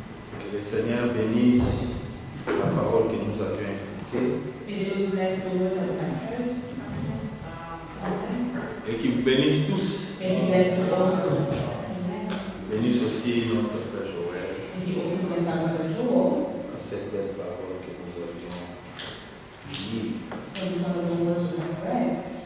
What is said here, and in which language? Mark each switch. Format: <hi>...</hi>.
<fr>Que le Seigneur bénisse la parole que nous avions écoutée</fr> <en>May the Lord bless the word that we have heard. Amen.</en> <fr>et qu'il vous bénisse tous.</fr> <en>May He bless you also. Amen.</en> <fr>Bénisse aussi notre frère Joël</fr> <en>May He also bless our brother Joel</en> <fr>à cette belle parole que nous avions lue.</fr> <en>for this wonderful word we have read.</en>